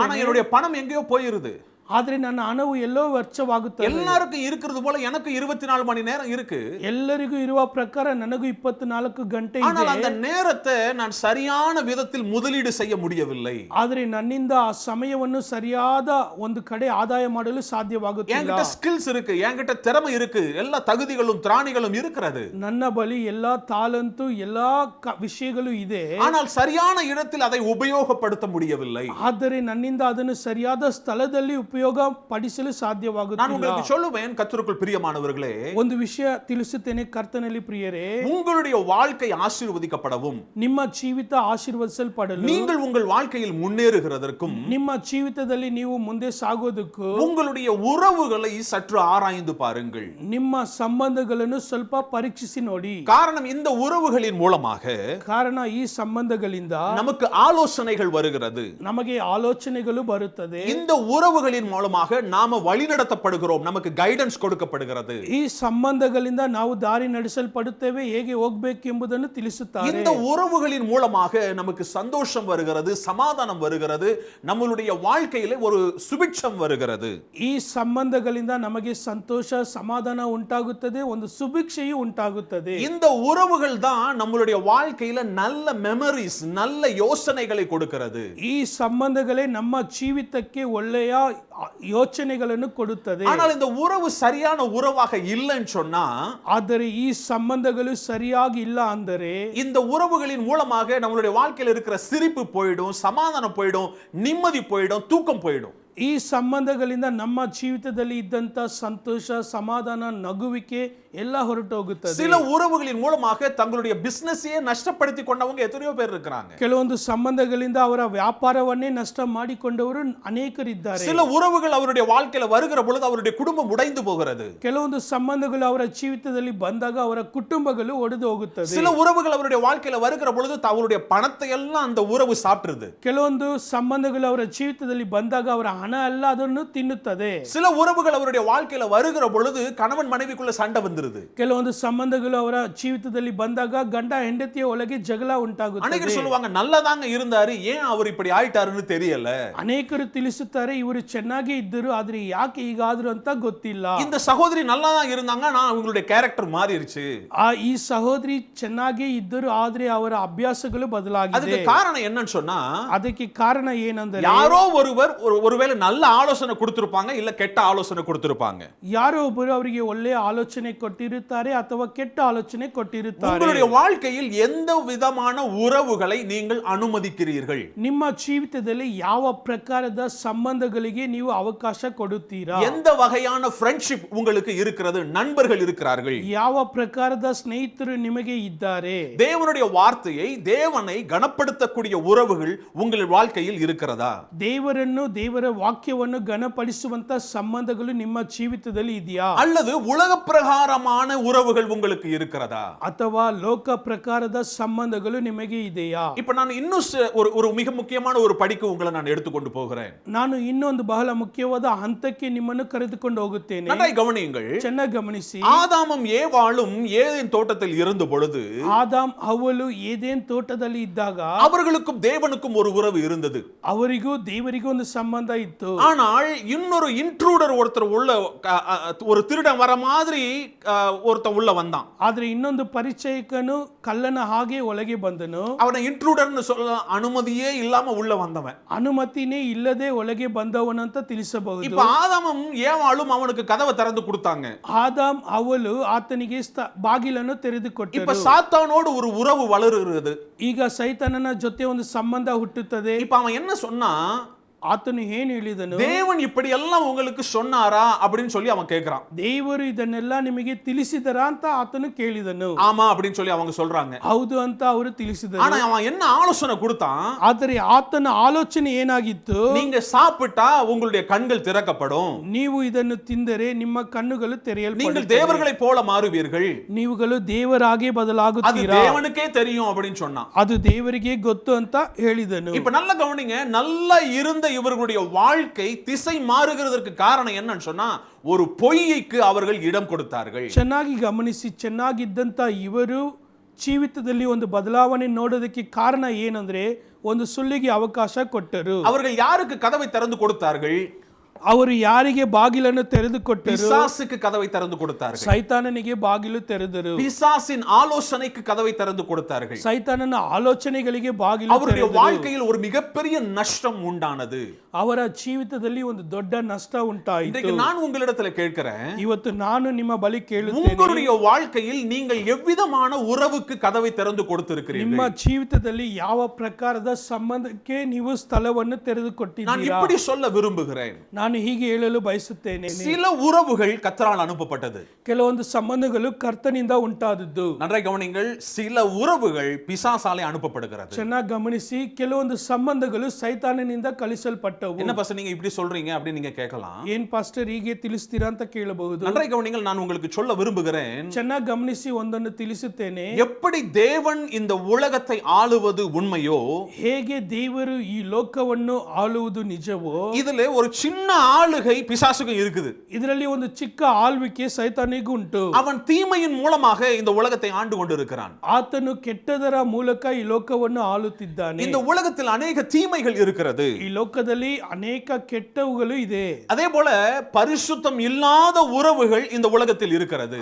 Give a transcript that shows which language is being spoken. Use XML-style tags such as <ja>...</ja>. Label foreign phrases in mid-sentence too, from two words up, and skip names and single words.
<ta>ஆனா என்னுடைய பணம் எங்கேயோ போயிருது.</ta> <kn>ಆದ್ರೆ ನನ್ನ ಹಣವು ಎಲ್ಲೋ ವೆಚ್ಚವಾಗುತ್ತದೆ.</kn> <ta>எல்லாருக்கும் இருக்கிறது போல எனக்கு 24 மணி நேரம் இருக்கு.</ta> <kn>ಎಲ್ಲರಿಗೂ ಇರುವ ಪ್ರಕಾರ ನನಗೂ 24 ಗಂಟೆ ಇದೆ.</kn> <ta>ஆனால் அந்த நேரத்தை நான் சரியான விதத்தில் முதலீடு செய்ய முடியவில்லை.</ta> <kn>ಆದ್ರೆ ನನ್ನಿಂದ ಆ ಸಮಯವನ್ನು ಸರಿಯಾದ ಒಂದು ಕಡೆ ಆದಾಯ ಮಾಡಲು ಸಾಧ್ಯವಾಗುತ್ತಿಲ್ಲ.</kn> <ta>என்கிட்ட ஸ்கில்ஸ் இருக்கு, என்கிட்ட திறமை இருக்கு, எல்லா தகுதிகளும் திராணிகளும் இருக்கிறது.</ta> <kn>ನನ್ನ ಬಳಿ ಎಲ್ಲಾ ತಾಲಂತು ಎಲ್ಲಾ ವಿಷಯಗಳು ಇದೆ.</kn> <ta>ஆனால் சரியான இடத்தில் அதை உபயோகப்படுத்த முடியவில்லை.</ta> <kn>ಆದರೆ ನನ್ನಿಂದ ಅದನ್ನು ಸರಿಯಾದ ಸ್ಥಳದಲ್ಲಿ ಉಪಯೋಗ ಪಡಿಸಲು</kn> <ta>நான்</ta> <kn>ಸಾಧ್ಯವಾಗುತ್ತಿಲ್ಲ.</kn> <ta>உங்களுக்கு சொல்லுவேன், கர்த்தருக்குள் பிரியமானவர்களே,</ta> <kn>ಒಂದು ವಿಷಯ ತಿಳಿಸುತ್ತೇನೆ ಕರ್ತನಲ್ಲಿ ಪ್ರಿಯರೇ,</kn> <ta>உங்களுடைய வாழ்க்கை ஆசீர்வதிக்கப்படவும்,</ta> <kn>ನಿಮ್ಮ ಜೀವಿತ ಆಶೀರ್ವದಿಸಲ್ಪಡಲು,</kn> <ta>நீங்கள் உங்கள் வாழ்க்கையில் முன்னேறுகிறதற்கும்,</ta> <kn>ನಿಮ್ಮ ಜೀವಿತದಲ್ಲಿ ನೀವು ಮುಂದೆ ಸಾಗೋದಕ್ಕೂ</kn> <ta>உங்களுடைய உறவுகளை சற்று ஆராய்ந்து பாருங்கள்.</ta> <kn>ನಿಮ್ಮ ಸಂಬಂಧಗಳನ್ನು ಸ್ವಲ್ಪ ಪರೀಕ್ಷಿಸಿ ನೋಡಿ.</kn> <ta>காரணம், இந்த உறவுகளின் மூலமாக</ta> <kn>ಕಾರಣ ಈ ಸಂಬಂಧಗಳಿಂದ</kn> <ta>நமக்கு ஆலோசனைகள் வருகிறது.</ta> <kn>ನಮಗೆ ಆಲೋಚನೆಗಳು ಬರುತ್ತದೆ.</kn> <ta>இந்த உறவுகளின் உறவுகளின் மூலமாக நாம வழிநடத்தப்படுகிறோம், நமக்கு கைடன்ஸ் கொடுக்கப்படுகிறது.</ta> <kn>ಈ ಸಂಬಂಧಗಳಿಂದ ನಾವು ದಾರಿ ನಡೆಸಲ್ಪಡುತ್ತೇವೆ, ಹೇಗೆ ಹೋಗಬೇಕೆಂಬುದನ್ನು ತಿಳಿಸುತ್ತಾರೆ.</kn> <ta>இந்த உறவுகளின் மூலமாக நமக்கு சந்தோஷம் வருகிறது, சமாதானம் வருகிறது, நம்மளுடைய வாழ்க்கையிலே ஒரு சுபிட்சம் வருகிறது.</ta> <kn>ಈ ಸಂಬಂಧಗಳಿಂದ ನಮಗೆ ಸಂತೋಷ ಸಮಾಧಾನ ಉಂಟಾಗುತ್ತದೆ, ಒಂದು ಸುಭಿಕ್ಷೆಯೂ ಉಂಟಾಗುತ್ತದೆ.</kn> <ta>இந்த உறவுகள் தான் நம்மளுடைய வாழ்க்கையில நல்ல மெமரிஸ், நல்ல யோசனைகளை கொடுக்கிறது.</ta> <kn>ಈ ಸಂಬಂಧಗಳೇ ನಮ್ಮ ಜೀವಿತಕ್ಕೆ ಒಳ್ಳೆಯ ಯೋಚನೆಗಳನ್ನು ಕೊಡುತ್ತದೆ.</kn> <ta>ஆனால் இந்த உறவு சரியான உறவாக இல்லைன்னு சொன்னா,</ta> <kn>ಆದರೆ ಈ ಸಂಬಂಧಗಳು ಸರಿಯಾಗಿ ಇಲ್ಲ ಅಂದರೆ</kn> <ta>இந்த உறவுகளின் மூலமாக நம்மளுடைய வாழ்க்கையில இருக்கிற சிரிப்பு போயிடும், சமாதானம் போயிடும், நிம்மதி போயிடும், தூக்கம் போயிடும்.</ta> <kn>ಈ ಸಂಬಂಧಗಳಿಂದ ನಮ್ಮ ಜೀವಿತದಲ್ಲಿ ಇದ್ದಂತ ಸಂತೋಷ, ಸಮಾಧಾನ, ನಗುವಿಕೆ ಎಲ್ಲ ಹೊರಟು ಹೋಗುತ್ತದೆ.</kn> <ta>சில உறவுகளின் மூலமாக தங்களுடைய பிசினஸையே நஷ்டப்படுத்தி கொண்டவங்க எத்தனையோ பேர் இருக்காங்க.</ta> <kn>ಕೆಲವೊಂದು ಸಂಬಂಧಗಳಿಂದ ಅವರ ವ್ಯಾಪಾರವನ್ನೇ ನಷ್ಟ ಮಾಡಿಕೊಂಡವರು ಅನೇಕರಿದ್ದಾರೆ.</kn> <ta>சில உறவுகள் அவருடைய வாழ்க்கையில வருகிற பொழுது அவருடைய குடும்பம் உடைந்து போகிறது.</ta> <kn>ಕೆಲವೊಂದು ಸಂಬಂಧಗಳು ಅವರ ಜೀವಿತದಲ್ಲಿ ಬಂದಾಗ ಅವರ ಕುಟುಂಬಗಳು ಒಡೆದು ಹೋಗುತ್ತದೆ.</kn> <ta>சில உறவுகள் அவருடைய வாழ்க்கையில வருகிற பொழுது அவருடைய பணத்தை எல்லாம் அந்த உறவு சாப்பிடுது.</ta> <kn>ಕೆಲವೊಂದು ಸಂಬಂಧಗಳು ಅವರ ಜೀವಿತದಲ್ಲಿ ಬಂದಾಗ ಅವರ ಹಣ ಎಲ್ಲ ಅದನ್ನು ತಿನ್ನುತ್ತದೆ.</kn> <ta>சில உறவுகள் அவருடைய வாழ்க்கையில வருகிற பொழுது கணவன் மனைவிக்குள்ள சண்டை வந்துருது.</ta> <kn>ಕೆಲವೊಂದು ಸಂಬಂಧಗಳು ಅವರ ಜೀವಿತದಲ್ಲಿ ಬಂದಾಗ ಗಂಡ ಹೆಂಡತಿಯ ಒಳಗೆ ಜಗಳ ಉಂಟಾಗುತ್ತದೆ.</kn> <ta>அநேகர் சொல்லுவாங்க நல்லதாங்க இருந்தாரு, ஏன் அவர் இப்படி ஆயிட்டாருன்னு தெரியல.</ta> <kn>ಅನೇಕರು ತಿಳಿಸುತ್ತಾರೆ ಇವರು ಚೆನ್ನಾಗಿ ಇದ್ದರು, ಆದ್ರೆ ಯಾಕೆ ಹೀಗಾದ್ರು ಅಂತ ಗೊತ್ತಿಲ್ಲ.</kn> <ta>இந்த சகோதரி நல்லா தான் இருந்தாங்க, நான் அவங்களுடைய கேரக்டர் மாறிடுச்சு.</ta> <kn>ಈ ಸಹೋದರಿ ಚೆನ್ನಾಗಿ ಇದ್ದರು, ಆದ್ರೆ ಅವರ ಅಭ್ಯಾಸಗಳು ಬದಲಾಗಿದೆ.</kn> <ta>அதுக்கு காரணம் என்னன்னு சொன்னா,</ta> <kn>ಅದಕ್ಕೆ ಕಾರಣ ಏನಂದರೆ</kn> <ta>யாரோ ஒருவர் ஒருவேளை நல்ல ஆலோசனை கொடுத்திருப்பாங்க, இல்ல கெட்ட ஆலோசனை கொடுத்திருப்பாங்க.</ta> <kn>ಯಾರೋ ಒಬ್ಬರು ಅವರಿಗೆ ಒಳ್ಳೆಯ ಆಲೋಚನೆ ಕೊಟ್ಟಿರುತ್ತಾರೆ ಅಥವಾ ಕೆಟ್ಟ ಆಲೋಚನೆ ಕೊಟ್ಟಿರುತ್ತಾರೆ.</kn> <ta>உங்களுடைய வாழ்க்கையில் எந்த விதமான உறவுகளை நீங்கள் அனுமதிக்கிறீர்கள்?</ta> <kn>ನಿಮ್ಮ ಜೀವಿತದಲ್ಲಿ ಯಾವ ಪ್ರಕಾರದ ಸಂಬಂಧಗಳಿಗೆ ನೀವು ಅವಕಾಶ ಕೊಡುತ್ತೀರಾ?</kn> <ta>எந்த வகையான ஃப்ரெண்ட்ஷிப் உங்களுக்கு இருக்கிறது? நண்பர்கள் இருக்கிறார்கள்.</ta> <kn>ಯಾವ ಪ್ರಕಾರದ ಸ್ನೇಹಿತರು ನಿಮಗೆ ಇದ್ದಾರೆ?</kn> <ta>தேவனுடைய வார்த்தையை, தேவனை கனப்படுத்தக்கூடிய உறவுகள் உங்கள் வாழ்க்கையில் இருக்கிறதா?</ta> <kn>ದೇವರನ್ನು, ದೇವರ ವಾಕ್ಯವನ್ನು ಘನಪಡಿಸುವಂತ ಸಂಬಂಧಗಳು ನಿಮ್ಮ ಜೀವಿತದಲ್ಲಿ ಇದೆಯಾ?</kn> <ta>அல்லது உலக பிரகாரமான உறவுகள் உங்களுக்கு இருக்கிறதா?</ta> <kn>ಅಥವಾ ಲೋಕ ಪ್ರಕಾರದ ಸಂಬಂಧಗಳು ನಿಮಗೆ ಇದೆಯಾ?</kn> <ta>இப்ப நான் இன்னும் ஒரு மிக முக்கியமான ஒரு படிக்கு உங்களை நான் எடுத்துக்கொண்டு போகிறேன்.</ta> <kn>ನಾನು ಇನ್ನೊಂದು ಬಹಳ ಮುಖ್ಯವಾದ ಹಂತಕ್ಕೆ ನಿಮ್ಮನ್ನು ಕರೆದುಕೊಂಡು ಹೋಗುತ್ತೇನೆ.</kn> <ta>நன்றாய் கவனியுங்கள்.</ta> <kn>ಚೆನ್ನಾಗಿ ಗಮನಿಸಿ.</kn> <ta>ஆதாமும் ஏவாளும் ஏதேன் தோட்டத்தில் இருந்த பொழுது</ta> <kn>ಆದಾಮ್ ಹವ್ವಳು ಏದೇನ್ ತೋಟದಲ್ಲಿ ಇದ್ದಾಗ</kn> <ta>அவர்களுக்கும் தேவனுக்கும் ஒரு உறவு இருந்தது.</ta> <kn>ಅವರಿಗೂ ದೇವರಿಗೂ ಒಂದು ಸಂಬಂಧ ಇತ್ತು.</kn> <ta>ஆனால் இன்னொரு இன்ட்ரூடர் ஒருத்தர் உள்ள ஒரு திருடன் வர மாதிரி ஒருத்தன் உள்ள வந்தான்.</ta> <kn>ಆದ್ರೆ ಇನ್ನೊಂದು ಪರಿಚಯಕನು ಕಳ್ಳನ ಹಾಗೆ ಒಳಗೆ ಬಂದನು.</kn> <ta>அவனை இன்ட்ரூடர்னு சொல்ல அனுமதியே இல்லாம உள்ள வந்தவன்.</ta> <kn>ಅನುಮತಿನೇ ಇಲ್ಲದೆ ಒಳಗೆ ಬಂದವನಂತ ತಿಳಿಸಬಹುದು.</kn> <ta>இப்ப ஆதாமும் ஏவாளும் அவனுக்கு கதவை திறந்து கொடுத்தாங்க.</ta> <kn>ಆದಾಮ್ ಅವಳು ಆತನಿಗೆ ಬಾಗಿಲನ್ನು ತೆರೆದುಕೊಟ್ಟರು.</kn> <ta>இப்ப சாத்தானோடு ஒரு உறவு வளருகிறது.</ta> <kn>ಈಗ ಸೈತಾನನ ಜೊತೆ ಒಂದು ಸಂಬಂಧ ಹುಟ್ಟುತ್ತದೆ.</kn> <ta>இப்ப அவன் என்ன சொன்னா,</ta> <kn>ಆತನು ಏನು ಹೇಳಿದನು?</kn> <ta>தேவன் இப்படி எல்லாம் உங்களுக்கு சொன்னாரா அப்படின்னு சொல்லி அவன் கேக்குறான்.</ta> <kn>ದೇವರು ಇದನ್ನೆಲ್ಲ ನಿಮಗೆ ತಿಳಿಸಿದರಾ ಅಂತ ಆತನು ಕೇಳಿದನು.</kn> <ta>ஆமா அப்படின்னு சொல்லி அவங்க சொல்றாங்க.</ta> <kn>ಹೌದು ಅಂತ ಅವರು ತಿಳಿಸಿದರು.</kn> <ta>ஆனா அவன் என்ன ஆலோசனை கொடுத்தான்?</ta> <kn>ಆದರೆ ಆತನ ಆಲೋಚನೆ ಏನಾಗಿತ್ತು?</kn> <ta>நீங்க சாப்பிட்டா உங்களுடைய கண்கள் திறக்கப்படும்,</ta> <kn>ನೀವು ಇದನ್ನು ತಿಂದರೆ ನಿಮ್ಮ ಕಣ್ಣುಗಳು</kn> <ta>நீங்கள்</ta> <kn>ತೆರೆಯಲ್ಪಡುತ್ತವೆ,</kn> <ta>தேவர்களை போல மாறுவீர்கள்,</ta> <kn>ನೀವುಗಳು ದೇವರಾಗಿ</kn> <ta>அது</ta> <kn>ಬದಲಾಗುತ್ತೀರಾ,</kn> <ta>தேவனுக்கே தெரியும் அப்படின்னு சொன்னான்.</ta> <kn>ಅದು ದೇವರಿಗೆ ಗೊತ್ತು ಅಂತ ಹೇಳಿದನು.</kn> <ta>இப்ப நல்லா கவனிங்க, நல்லா இருந்த இவர்களுடைய வாழ்க்கை திசை மாறுகிறதற்கு காரணம் என்னன்னு சொன்னா, ஒரு பொய்க்கு அவர்கள் இடம் கொடுத்தார்கள்.</ta> <kn>ಚೆನ್ನಾಗಿ ಗಮನಿಸಿ. ಚೆನ್ನಾಗಿದ್ದಂತ ಇವರು ಜೀವಿತದಲ್ಲಿ ಒಂದು ಬದಲಾವಣೆ ನೋಡೋದಕ್ಕೆ ಕಾರಣ ಏನಂದ್ರೆ ಒಂದು ಸುಳ್ಳಿಗೆ ಅವಕಾಶ ಕೊಟ್ಟರು.</kn> <ta>அவர்கள் யாருக்கு கதவை திறந்து கொடுத்தார்கள்?</ta> <kn>ಅವರು ಯಾರಿಗೆ ಬಾಗಿಲನ್ನು ತೆರೆದುಕೊಟ್ಟರು?</kn> <ta>பிசாசுக்கு கதவை திறந்து கொடுத்தார்கள்.</ta> <kn>ಸೈತಾನನಿಗೆ ಬಾಗಿಲು ತೆರೆದರು.</kn> <ta>பிசாசின் ஆலோசனைக்கு கதவை திறந்து கொடுத்தார்கள்.</ta> <kn>ಸೈತಾನನ ಆಲೋಚನೆಗಳಿಗೆ ಬಾಗಿಲು</kn> <ta>அவருடைய</ta> <kn>ತೆರೆದರು.</kn> <ta>வாழ்க்கையில் ஒரு மிகப்பெரிய நஷ்டம் உண்டானது.</ta> <kn>ಅವರ ಜೀವಿತದಲ್ಲಿ ಒಂದು ದೊಡ್ಡ ನಷ್ಟ ಉಂಟಾಯಿತು.</kn> <ta>இன்றைக்கு நான் உங்களிடத்தில் கேட்கிறேன்,</ta> <kn>ಇವತ್ತು ನಾನು ನಿಮ್ಮ ಬಳಿ ಕೇಳುತ್ತೇನೆ,</kn> <ta>உங்களுடைய வாழ்க்கையில் நீங்கள் எவ்விதமான உறவுக்கு கதவை திறந்து கொடுத்திருக்கிறீர்கள்?</ta> <kn>ನಿಮ್ಮ ಜೀವಿತದಲ್ಲಿ ಯಾವ ಪ್ರಕಾರದ ಸಂಬಂಧಕ್ಕೆ ನೀವು ಸ್ಥಳವನ್ನು</kn> <ta>நான்</ta> <kn>ತೆರೆದುಕೊಟ್ಟಿದ್ದೀರಾ?</kn> <ta>இப்படி சொல்ல விரும்புகிறேன்,</ta> <kn>ನಾನು ಹೀಗೆ ಹೇಳಲು ಬಯಸುತ್ತೇನೆ.</kn> <ta>சில உறவுகள் கர்த்தரால் அனுப்பப்பட்டது.</ta> <kn>ಕೆಲವೊಂದು ಸಂಬಂಧಗಳು ಕರ್ತನಿಂದ ಉಂಟಾದದ್ದು.</kn> <ta>நன்றாய் கவனிங்கள், சில உறவுகள் பிசாசாலே அனுப்பப்படுகிறது.</ta> <kn>ಚೆನ್ನಾಗಿ ಗಮನಿಸಿ. ಕೆಲವೊಂದು ಸಂಬಂಧಗಳು ಸೈತಾನನಿಂದ ಕಳಿಸಲ್ಪಟ್ಟವು.</kn> <ta>என்ன பாஸ்டர் நீங்க இப்படி சொல்றீங்க அப்படின்னு நீங்க கேட்கலாம்.</ta> <kn>ಏನ್ ಪಾಸ್ಟರ್ ಹೀಗೆ ತಿಳಿಸ್ತೀರಾ ಅಂತ ಕೇಳಬಹುದು.</kn> <ta>நன்றாய் கவனிங்கள், நான் உங்களுக்கு சொல்ல விரும்புகிறேன்,</ta> <kn>ಚೆನ್ನಾಗಿ ಗಮನಿಸಿ. ಒಂದನ್ನು ತಿಳಿಸುತ್ತೇನೆ.</kn> <ta>எப்படி தேவன் இந்த உலகத்தை ஆளுவது உண்மையோ,</ta> <kn>ಹೇಗೆ ದೇವರು ಈ ಲೋಕವನ್ನು ಆಳುವುದು ನಿಜವೋ,</kn> <ta>இதுல ஒரு சின்ன ஆளுகை பிசாசுக்கும் இருக்குது.</ta> <kn>ಇದರಲ್ಲಿ ಒಂದು ಚಿಕ್ಕ ಆಳ್ವಿಕೆ ಸೈತಾನಿಗೂ ಉಂಟು.</kn> <ta>அவன் தீமையின் மூலமாக இந்த உலகத்தை ஆண்டு கொண்டிருக்கிறான்.</ta> <kn>ಆತನು ಕೆಟ್ಟದರ ಮೂಲಕ ಈ ಲೋಕವನ್ನು ಆಳುತ್ತಿದ್ದಾನೆ.</kn> <ta>இந்த உலகத்தில் அநேக தீமைகள் இருக்கிறது.</ta> <kn>ಈ ಲೋಕದಲ್ಲಿ ಅನೇಕ ಕೆಟ್ಟವುಗಳು ಇದೆ.</kn> <ta>அதே போல பரிசுத்தம் இல்லாத உறவுகள் இந்த உலகத்தில் இருக்கிறது.</ta>